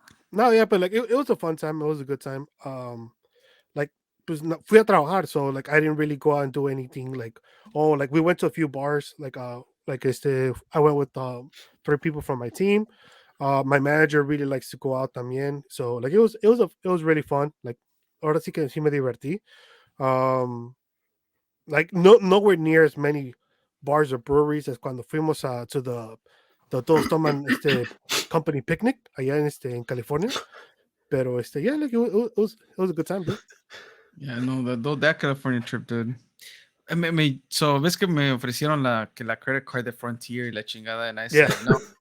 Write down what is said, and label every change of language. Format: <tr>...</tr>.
<en>No, yeah, but like it was a fun time. It was a good time. Like</en> <es>pues fui a trabajar,</es> <en>so like I didn't really go out and do anything. Like like we went to a few bars. Like I went with 3 people from my team. My manager really likes to go out también. So like it was really fun.</en> <es>Like ahora sí que sí me divertí.</es> <en>Like nowhere near as many bars or breweries as</en> <es>cuando fuimos</es> <en>to the Todos Toman company picnic</en> <es>allá en California.</es> <en>Pero yeah, like it was a good time, dude. Yeah, no, that California trip, dude. So</en> <es>ves que me ofrecieron la credit card de Frontier y la chingada,</es> <en>and I said no.</en>